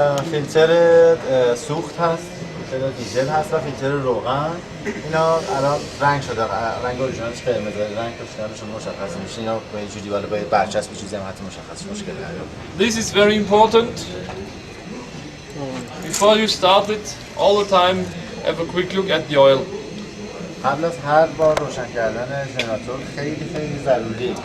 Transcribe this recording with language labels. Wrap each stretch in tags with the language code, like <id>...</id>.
<fa>فیلتر سوخت هست، فیلتر دیزل هست و فیلتر روغن. اینا الان رنگ شده، رنگ اورجینالش قرمزه، رنگ کشیدنشون مشخص میشه. اینا با یه جوری بالا باید برچسب چیزی هم حتی مشخص مشکل نداره.</fa> <en>This is very important. Before you start it, all the time, have a quick look at the oil.</en> <fa>قبل از هر بار روشن کردن ژنراتور خیلی ضروریه.</fa>